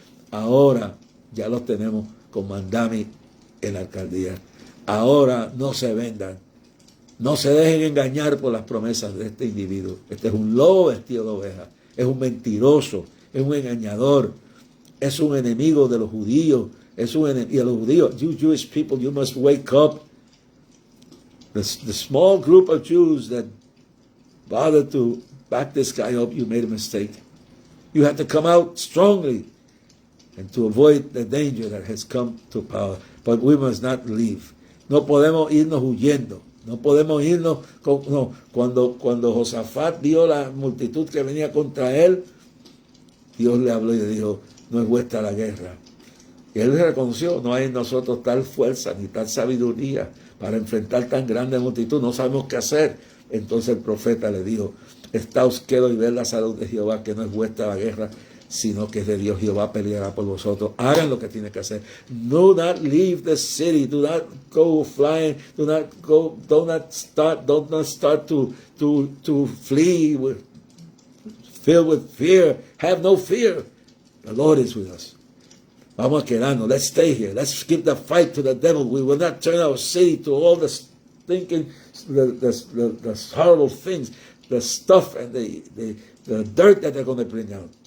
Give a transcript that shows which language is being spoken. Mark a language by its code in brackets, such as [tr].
[es] Ahora ya los tenemos con Mandami en la alcaldía. Ahora no se vendan, no se dejen engañar por las promesas de este individuo. Este es un lobo vestido de oveja, es un mentiroso, es un engañador. es un enemigo de los judíos, es un enemigo de los judíos. [en] You Jewish people, you must wake up. The small group of Jews that bothered to back this guy up, you made a mistake. You have to come out strongly and to avoid the danger that has come to power. But we must not leave. [es] No podemos irnos huyendo. No podemos irnos. Cuando Josafat vio la multitud que venía contra él, Dios le habló y le dijo, no es vuestra la guerra. Y él reconoció, no hay en nosotros tal fuerza ni tal sabiduría para enfrentar tan grande multitud, no sabemos qué hacer. Entonces el profeta le dijo, estáos quedos y ved la salud de Jehová, que no es vuestra la guerra, sino que es de Dios. Jehová peleará por vosotros. Hagan lo que tienen que hacer. [en] Do not leave the city. Do not go flying. Do not start to flee filled with fear. Have no fear. The Lord is with us. [es] Vamos a quedarnos. [en] Let's stay here. Let's give the fight to the devil. We will not turn our city to all the thinking, the horrible things, the stuff and the dirt that they're going to bring out.